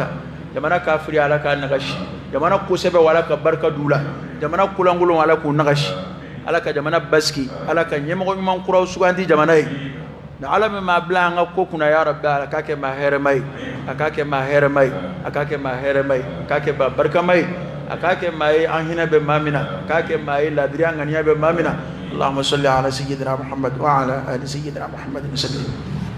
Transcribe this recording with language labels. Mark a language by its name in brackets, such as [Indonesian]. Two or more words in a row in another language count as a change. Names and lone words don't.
[Bambara] jamana kafiri ala k'a nagasi jamana kosɛbɛ ala ka barika d'u la jamana kolankolon ala k'u nagasi ala ka jamana basigi ala ka ɲɛmɔgɔ ɲuman kuraw suganti jamana ye na ala min maa bila an ka ko kunna [Arabic] يا رب [Bambara] ala k'a kɛ maa hɛrɛma ye a k'a kɛ maa hɛrɛma ye a k'a kɛ maa hɛrɛma ye a k'a kɛ maa barikama ye a k'a kɛ maa ye an hinɛ bɛ maa min na a k'a kɛ maa ye ladiriya ŋaniya bɛ maa min na [Arabic] اللهم صل على سيدنا محمد وعلى آل سيدنا محمد وسلم